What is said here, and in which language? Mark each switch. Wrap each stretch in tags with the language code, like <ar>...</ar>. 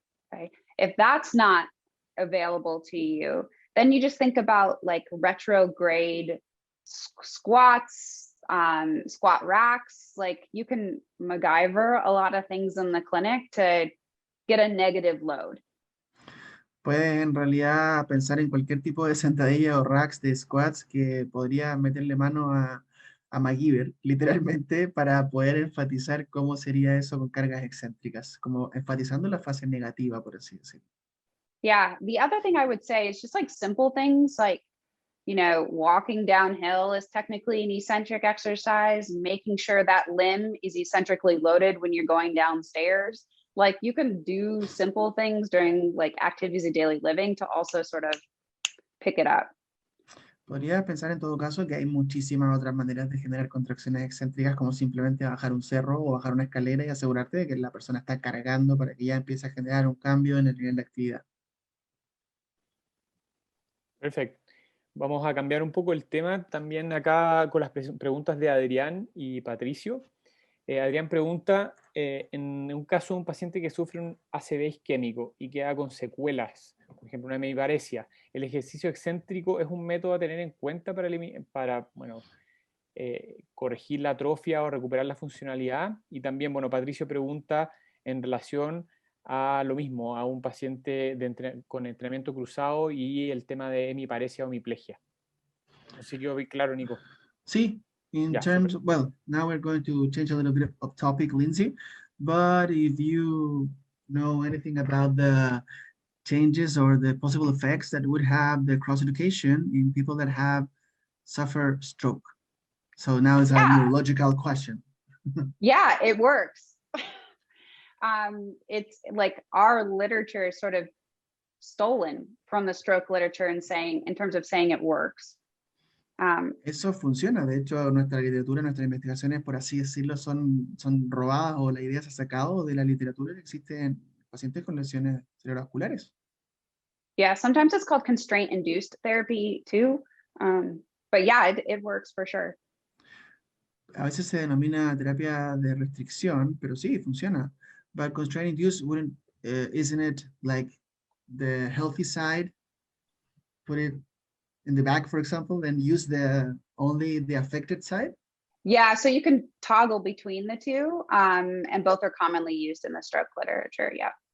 <en>Okay. If that's not available to you, then you just think about like retrograde squats, squat racks. Like you can MacGyver a lot of things in the clinic to get a negative load.</en> <es>Puedes en realidad pensar en cualquier tipo de sentadilla o racks de squats que podría meterle mano a MacGyver, literalmente, para poder enfatizar cómo sería eso con cargas excéntricas, como enfatizando la fase negativa, por así decirlo.</es> <en>Yeah. The other thing I would say is just like simple things like, you know, walking downhill is technically an eccentric exercise, making sure that limb is eccentrically loaded when you're going downstairs. Like you can do simple things during like activities of daily living to also sort of pick it up.</en> <es>Podrías pensar en todo caso que hay muchísimas otras maneras de generar contracciones excéntricas, como simplemente bajar un cerro o bajar una escalera y asegurarte de que la persona está cargando para que ya empiece a generar un cambio en el nivel de actividad. Perfecto. Vamos a cambiar un poco el tema también acá con las preguntas de Adrián y Patricio. Adrián pregunta, en un caso de un paciente que sufre un ACV isquémico y queda con secuelas, por ejemplo una hemiparesia, ¿el ejercicio excéntrico es un método a tener en cuenta para corregir la atrofia o recuperar la funcionalidad? Y también, bueno, Patricio pregunta en relación a lo mismo, a un paciente con entrenamiento cruzado y el tema de hemiparesia o hemiplegia. No sé si yo vi claro, Nico. Sí,</es> <en>in</en> <es>Ya,</es> <en>terms,</en> <es>super.</es> <en>well, now we're going to change a little bit of topic, Lindsay, but if you know anything about the changes or the possible effects that would have the cross-education in people that have suffered stroke. So now it's a neurological question. Yeah, it works. It's like our literature is sort of stolen from the stroke literature and saying, in terms of saying it works.</en> <es>Eso funciona, de hecho nuestra literatura, nuestras investigaciones, por así decirlo, son robadas o la idea se ha sacado de la literatura que existe en pacientes con lesiones cerebrovasculares.</es> <en>Yeah, sometimes it's called constraint-induced therapy too. But yeah, it works for sure.</en> <es>A veces se denomina terapia de restricción, pero sí, funciona.</es> <en>But constraint induced wouldn't, isn't it like the healthy side, put it in the back, for example, then use only the affected side? Yeah, so you can toggle between the two, and both are commonly used in the stroke literature, yeah.</en>